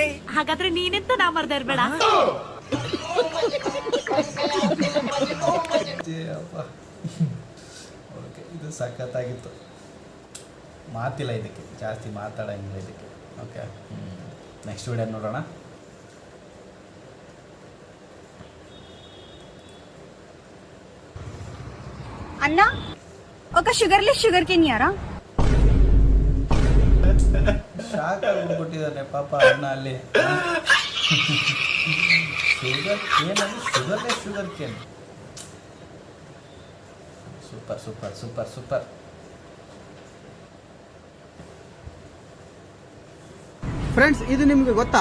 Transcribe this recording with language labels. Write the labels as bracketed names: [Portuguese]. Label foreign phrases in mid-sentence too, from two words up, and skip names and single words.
[Kannada] ಹಾಗಾದ್ರೆ ನೀನೆಂತ ನಾ ಮರ್ದ ಇರ್ಬೇಡ. ಓಕೆ, ಇದು ಸಖತ್ತಾಗಿತ್ತು. ಮಾತಿಲ್ಲ ಇದಕ್ಕೆ, ಜಾಸ್ತಿ ಮಾತಾಡಂಗಿಲ್ಲ ಇದಕ್ಕೆ. ಓಕೆ, [English] next video [Kannada] ನೋಡೋಣ. [Telugu] అన్న ఒక [English] sugarless sugar cane [Telugu] ఇయ్యారా? [Kannada] ಶಾಕ್ ಆಗಿಬಿಟ್ಟಿದ್ದಾನೆ ಪಾಪ ಅಣ್ಣ ಅಲ್ಲಿ. [English] sugar cane ಅಲ್ಲಿ sugarless sugar cane. super super super super. [Kannada] ಫ್ರೆಂಡ್ಸ್, ಇದು ನಿಮ್ಗೆ ಗೊತ್ತಾ?